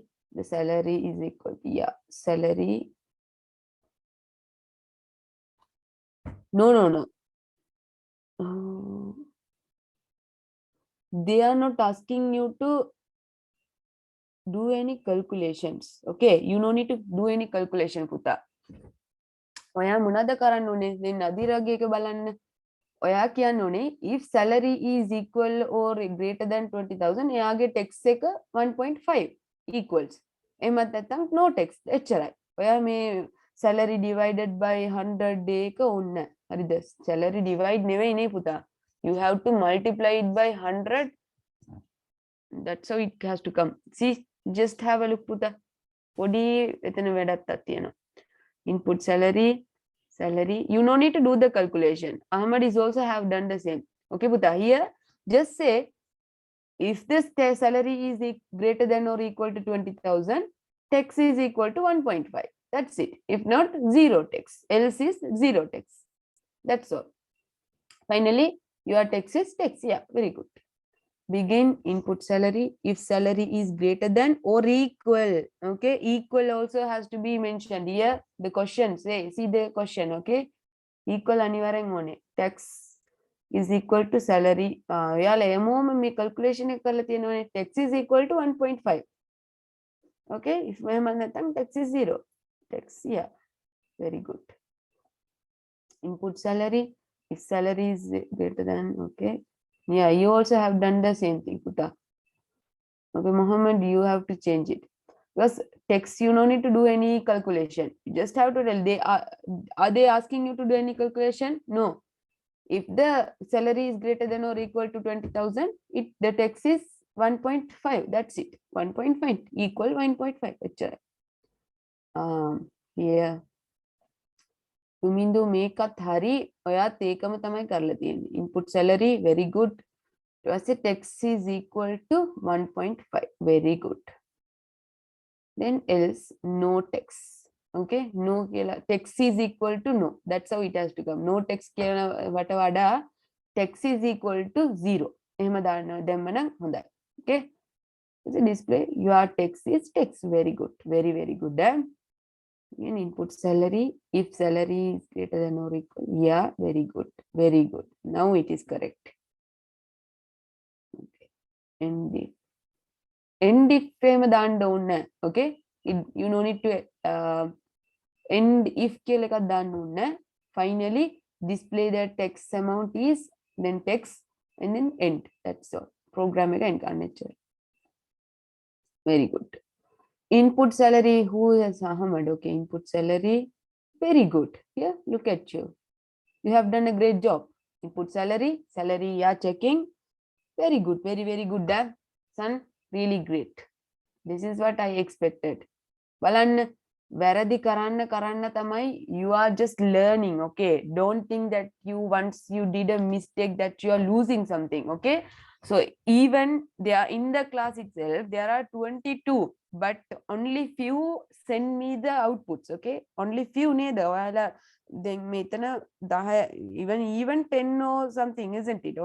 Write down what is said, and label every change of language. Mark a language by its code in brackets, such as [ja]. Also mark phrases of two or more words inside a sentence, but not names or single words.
[en] The salary is equal. Yeah, salary. No. They are not asking you to do any calculations. Okay, you no need to do any calculation, Puta. [si] ඔයා මොනවද කරන්න ඕනේ? දැන් නදීරගේ එක බලන්න. ඔයා කියන්න ඕනේ [en] if salary is equal or greater than 20,000 [si] එයාගේ tax එක [en] 1.5 equals. [si] එහෙමත් නැත්නම් [en] no tax [si] එච්චරයි. ඔයා මේ [en] salary divided by [si] 100 එක ඕන්න. හරිද? [en] salary divide [si] නෙවෙයි නේ පුතා. [en] You have to multiply it by 100. That's how it has to come. See, just have a look පුතා. [si] පොඩි එතන වැඩක් තියෙනවා. [en] Input salary. You no need to do the calculation. Ahmad is also have done the same. Okay, Puta, here just say if this salary is greater than or equal to 20,000, tax is equal to 1.5. That's it. If not, 0 tax. Else is 0 tax. That's all. Finally, your tax is tax. Yeah, very good. Begin input salary. If salary is greater than or equal, okay, equal also has to be mentioned here. The question, say, see the question, okay, equal [si] අනිවාර්යෙන් ඕනේ. [en] Tax is equal to salary. [si] යාලා එමෝම මේ calculation එක කරලා තියෙනවනේ. [en] Tax is equal to 1.5. okay, if [si] මෙහෙම නැත්නම් [en] tax is 0. Tax, yeah, very good. Input salary. If salary is greater than, okay. Yeah, you also have done the same thing, Puta. Okay, Mohammed, you have to change it. Because text, you don't need to do any calculation. You just have to tell. Are they asking you to do any calculation? No. If the salary is greater than or equal to 20,000, the text is 1.5. That's it. 1.5 equal 1.5. Yeah. [si] Tumindu මේකත් හරි ඔයාත් ඒකම තමයි කරලා තියෙන්නේ. [en] Input salary, very good. ඊට tax is equal to 1.5. very good. Then else no tax. Okay, no tax is equal to no. That's how it has to come. No tax [si] වට වඩා [en] tax is equal to 0. [si] එහෙම දාන්න දැම්ම නම් හොඳයි. [en] Okay, display your tax is tax. very good, very good. In input salary, if salary is greater than or equal, yeah, very good. Now it is correct. Okay, end if frame [si] දාන්න ඕනේ. [en] Okay, you no need to end if [si] කියලා එකක් දාන්න ඕනේ. [en] Finally display the text amount is, then text and then end. That's all. Program [si] එක end කරන්න. [en] Very good. Input salary, who is Ahmad? Okay, input salary, very good. Yeah, look at you. You have done a great job. Input salary, yeah, checking. Very good, very good, son. really great. This is what I expected. [si] බලන්න වැරදි කරන්න තමයි [en] you are just learning. Okay, don't think that you once you did a mistake that you are losing something. Okay, so even they are in the class itself there are 22 but only few send me the outputs. Okay, only few neda ඔයාලා then මෙතන 10 even 10 or something, isn't it?